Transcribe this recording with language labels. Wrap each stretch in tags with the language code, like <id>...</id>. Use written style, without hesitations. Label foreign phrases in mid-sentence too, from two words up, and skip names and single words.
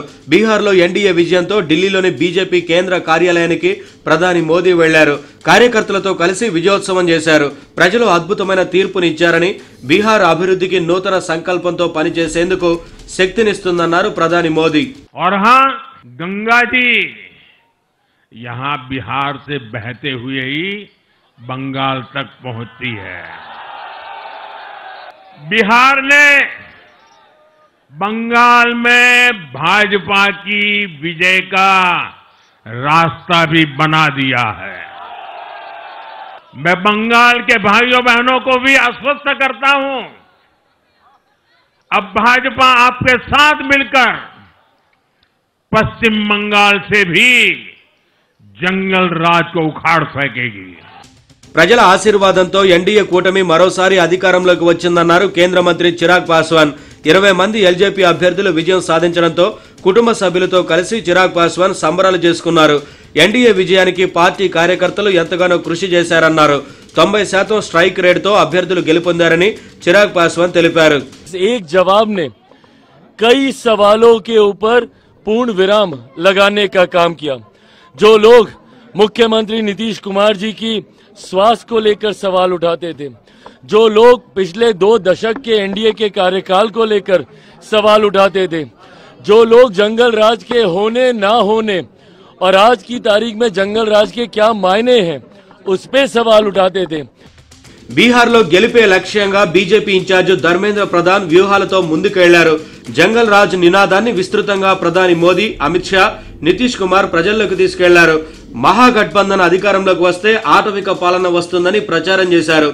<te>బీహార్లో ఎన్డీఏ విజయంతో ఢిల్లీలోని బీజేపీ కేంద్ర కార్యాలయానికి ప్రధాని మోదీ వెళ్లారు. కార్యకర్తలతో కలిసి విజయోత్సవం చేశారు. ప్రజలు అద్భుతమైన తీర్పునిచ్చారని, బీహార్ అభివృద్ధికి నూతన సంకల్పంతో పనిచేసేందుకు శక్తినిస్తుందన్నారు ప్రధాని మోదీ.</te> <hi>గంగాజీ यहाँ बिहार से बहते हुए ही बंगाल तक पहुंचती है. बिहार ने बंगाल में भाजपा की विजय का रास्ता भी बना दिया है. मैं बंगाल के भाइयों बहनों को भी आश्वस्त करता हूं, अब भाजपा आपके साथ मिलकर पश्चिम बंगाल से भी जंगल राज को उखाड़ फेंकेगी.</hi> <te>ప్రజల ఆశీర్వాదంతో ఎన్డీఏ కూటమి మరోసారి అధికారంలోకి వచ్చిందన్నారు కేంద్ర మంత్రి చిరాగ్ పాస్వాన్. 20 మంది ఎల్జేపీ అభ్యర్థులు విజయం సాధించడంతో కుటుంబ సభ్యులతో కలిసి చిరాగ్ పాస్వాన్ సంబరాలు చేసుకున్నారు. ఎన్డీఏ విజయానికి పార్టీ కార్యకర్తలు ఎంతగానో కృషి చేశారన్నారు. 90% స్ట్రైక్ రేటుతో అభ్యర్థులు గెలుపొందారని చిరాగ్ పాస్వాన్ తెలిపారు.</te> <hi>एक जवाब ने कई सवालों के ऊपर पूर्ण विराम लगाने का काम किया. जो लोग मुख्यमंत्री नीतीश कुमार जी की स्वास्थ्य को लेकर सवाल उठाते थे, जो लोग पिछले 2 दशक के एनडीए के कार्यकाल को लेकर सवाल उठाते थे, जो लोग जंगल राज के होने ना होने और आज की तारीख में जंगल राज के क्या मायने हैं उस पे सवाल उठाते थे.</hi> <te>బీహార్లో గెలిపే లక్ష్యంగా బీజేపీ ఇన్ఛార్జ్ ధర్మేంద్ర ప్రధాన్ వ్యూహాలతో ముందుకెళ్లారు. జంగల్ రాజ్ నినాదాన్ని విస్తృతంగా ప్రధాని మోదీ, అమిత్ షా, నితీష్ కుమార్ ప్రజల్లోకి తీసుకెళ్లారు. మహాగఠబంధన్ అధికారంలోకి వస్తే ఆటవిక పాలన వస్తుందని ప్రచారం చేశారు.</te>